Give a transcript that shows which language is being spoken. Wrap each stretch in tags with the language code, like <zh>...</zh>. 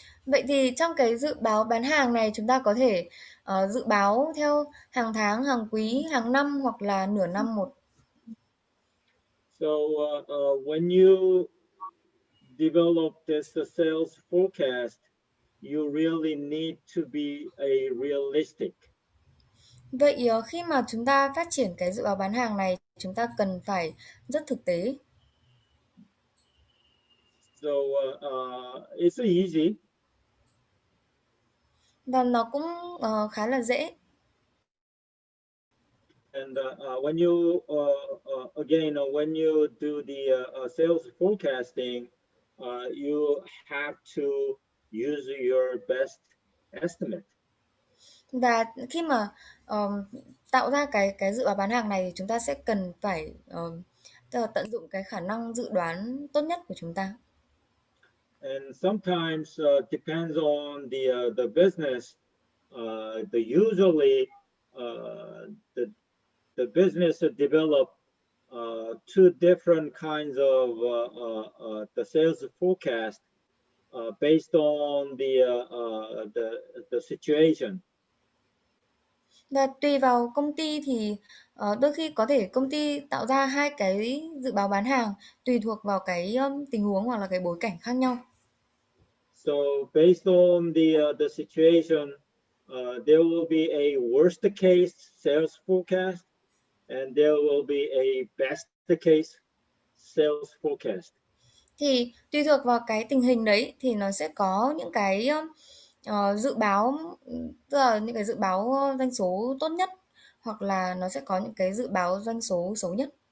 <vi>Vậy thì trong cái dự báo bán hàng này chúng ta có thể dự báo theo hàng tháng, hàng quý, hàng năm hoặc là nửa năm một.</vi> <en>So when you develop this sales forecast, you really need to be a realistic.</en> <vi>Vậy khi mà chúng ta phát triển cái dự báo bán hàng này, chúng ta cần phải rất thực tế.</vi> <en>So it's easy.</en> <vi>Và nó cũng khá là dễ.</vi> <en>And when you again when you do the sales forecasting, you have to use your best estimate.</en> <vi>Và khi mà tạo ra cái dự báo bán hàng này thì chúng ta sẽ cần phải tức là tận dụng cái khả năng dự đoán tốt nhất của chúng ta.</vi> <en>And sometimes depends on the business. Usually the business develop two different kinds of the sales forecast based on the situation.</en> <vi>Và tùy vào công ty thì đôi khi có thể công ty tạo ra hai cái dự báo bán hàng tùy thuộc vào cái tình huống hoặc là cái bối cảnh khác nhau.</vi> <en>So based on the situation, there will be a worst case sales forecast, and there will be a best case sales forecast.</en> <vi>Thì tùy thuộc vào cái tình hình đấy thì nó sẽ có những cái dự báo, tức là những cái dự báo doanh số tốt nhất hoặc là nó sẽ có những cái dự báo doanh số xấu nhất.</vi>